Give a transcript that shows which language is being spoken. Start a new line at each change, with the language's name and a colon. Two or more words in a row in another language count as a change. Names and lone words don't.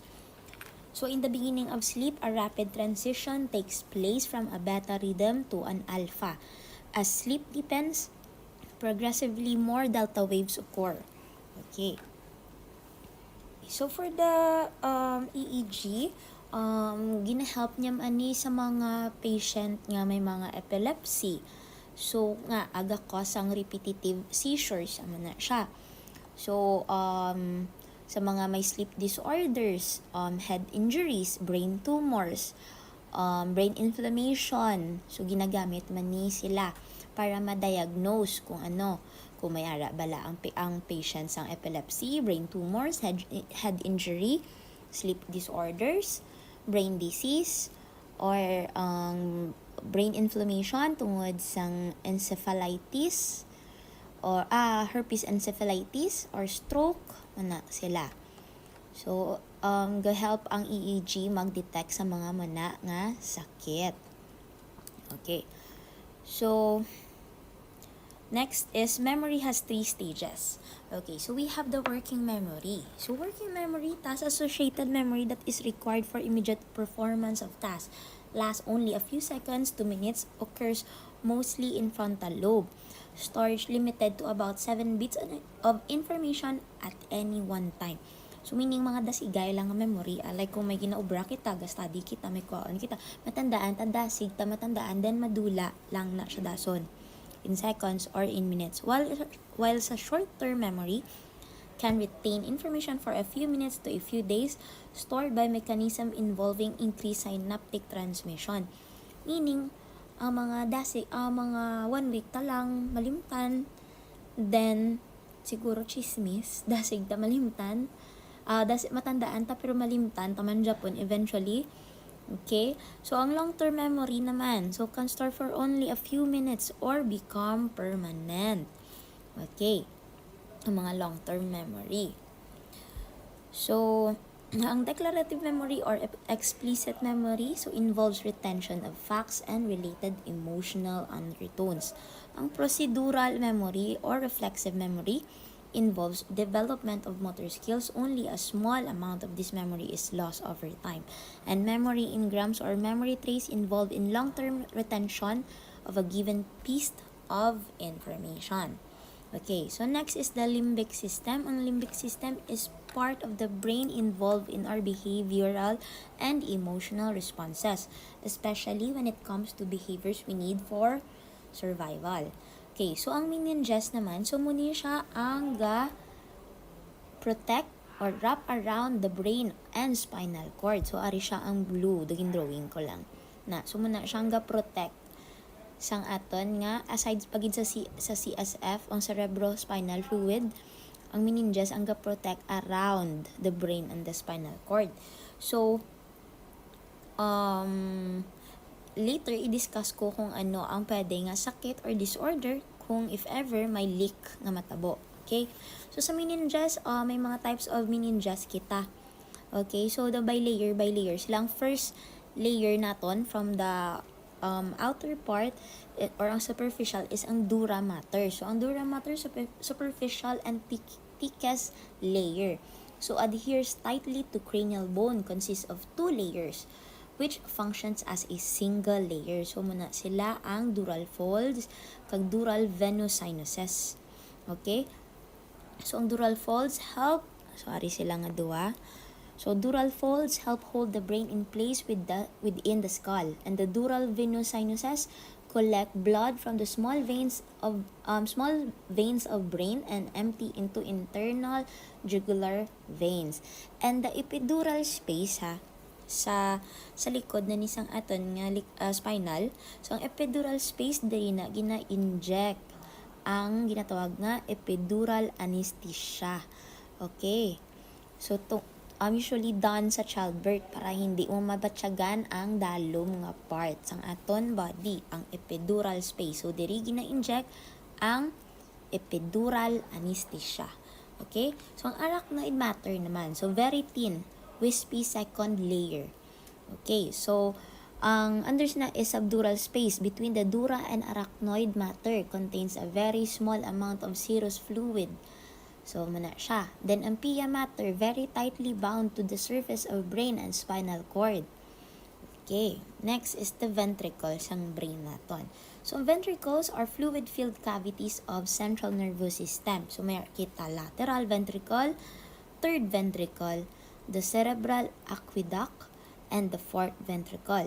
English: So in the beginning of sleep, a rapid transition takes place from a beta rhythm to an alpha. As sleep deepens, progressively more delta waves occur.
Hiligaynon: Okay. So
English: for the EEG,
Hiligaynon: gina-help niya ani sa mga patient nga may mga epilepsy. So nga aga cause ang repetitive seizures na siya.
English: So
Hiligaynon: sa mga may
English: sleep disorders, head injuries, brain tumors, brain inflammation.
Hiligaynon: So ginagamit man ni sila para ma-diagnose kung may ara bala ang patients ang epilepsy,
English: brain tumors, head injury, sleep disorders, brain disease, or brain inflammation
Hiligaynon: tungod sang
English: encephalitis, or herpes encephalitis, or stroke,
Hiligaynon: sila. So, ga-help ang EEG mag-detect sa mga nga sakit. Okay.
English: So, next is memory has 3 stages. Okay, so we have the working memory. So working memory, task-associated memory that is required for immediate performance of tasks. Lasts only a few seconds to minutes, occurs mostly in frontal lobe. Storage limited to about 7 bits of information at any one time.
Hiligaynon: So meaning mga dasigay lang ang memory, like kung may ginaobra kita, study kita, may kuhaan kita, matandaan, tandasig, matandaan, then madula lang na siya dason
English: in seconds or in minutes. While sa short-term memory can retain information for a few minutes to a few days, stored by mechanism involving increased synaptic transmission. Meaning,
Hiligaynon: ang mga mga 1 week ta lang malimtan, then siguro chismis, dasig ta malimtan, matandaan ta pero malimtan taman Japon eventually. Okay? So, ang
English: long-term memory
Hiligaynon: naman,
English: so can store for only a few minutes or become permanent. Okay?
Hiligaynon: Ang mga
English: long-term memory. So, ang declarative memory or explicit memory, so involves retention of facts and related emotional undertones. Ang procedural memory or reflexive memory involves development of motor skills. Only a small amount of this memory is lost over time. And memory engrams or memory trace involved in long-term retention of a given piece of information. Okay, so next is the limbic system. Ang limbic system is part of the brain involved in our behavioral and emotional responses, especially when it comes to behaviors we need for survival. Okay, so ang meninges naman, so
Hiligaynon: muna siya ang
English: protect or wrap around the brain and spinal cord.
Hiligaynon: So ari siya ang blue, daging drawing ko lang. So muna siya ang protect sang aton nga aside pagid sa CSF, ang cerebrospinal fluid, ang meninges ang
English: protect around the brain and the spinal cord.
Hiligaynon: So later, i-discuss ko kung ano ang pwede nga sakit
English: or disorder
Hiligaynon: kung
English: if ever
Hiligaynon: may leak nga matabo. Okay? So, sa meninges, may mga
English: types of meninges
Hiligaynon: kita. Okay? So,
English: the by layer.
Hiligaynon: Silang
English: first layer
Hiligaynon: naton
English: from the outer part
Hiligaynon: or ang superficial is ang
English: dura mater. So, ang dura mater, superficial and thickest layer. So, adheres tightly to cranial bone, consists of 2 layers. which functions as a single layer.
Hiligaynon: So muna sila ang
English: dural folds
Hiligaynon: kag
English: dural venosinuses.
Hiligaynon: Okay? So ang
English: dural folds help,
Hiligaynon: sorry sila nga duwa.
English: So dural folds help hold the brain in place within the skull, and the dural venosinuses collect blood from the small veins of brain and empty into internal jugular veins. And the epidural space
Hiligaynon: sa likod na nisang aton nga spinal. So ang
English: epidural space
Hiligaynon: diri na gina-inject ang ginatawag nga
English: epidural anesthesia. Okay.
Hiligaynon: So
English: usually done
Hiligaynon: sa childbirth para hindi mo mabatyagan ang dalom nga parts ang aton body, ang
English: epidural space.
Hiligaynon: So diri gina-inject ang
English: epidural anesthesia.
Hiligaynon: Okay? So ang
English: arachnoid matter
Hiligaynon: naman,
English: so very thin, wispy second layer. Okay, so
Hiligaynon: ang unders na
English: is subdural space between the dura and arachnoid matter contains a very small amount of serous fluid. So,
Hiligaynon: muna siya.
English: Then, ang pia matter, very tightly bound to the surface of brain and spinal cord. Okay. Next is the ventricles ng brain naton. So, ventricles are fluid-filled cavities of central nervous system. So,
Hiligaynon: may kita
English: lateral ventricle, third ventricle, the cerebral aqueduct, and the fourth ventricle.